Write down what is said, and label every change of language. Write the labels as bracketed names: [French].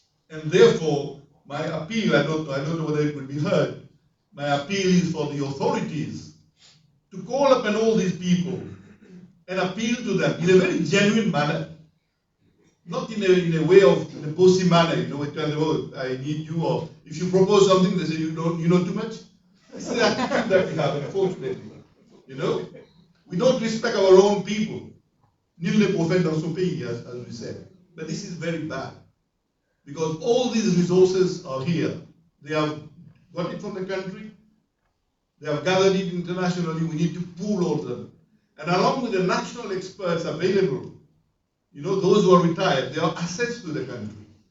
[English] And therefore, my appeal, I don't know whether it will be heard, my appeal is for the authorities to call upon all these people and appeal to them in a very genuine manner. Not in a way of, in a bossy manner, you know, we tell them, oh, I need you, or if you propose something, they say, you know too much. It's the attitude that we have, unfortunately. You know? We don't respect our own people. [French] Nul ne prophète dans son pays, [English] as we said. But this is very bad. Because all these resources are here. They have got it from the country. They have gathered it internationally. We need to pool all of them. And along with the national experts available, you know, those who are retired, they are assets to the country.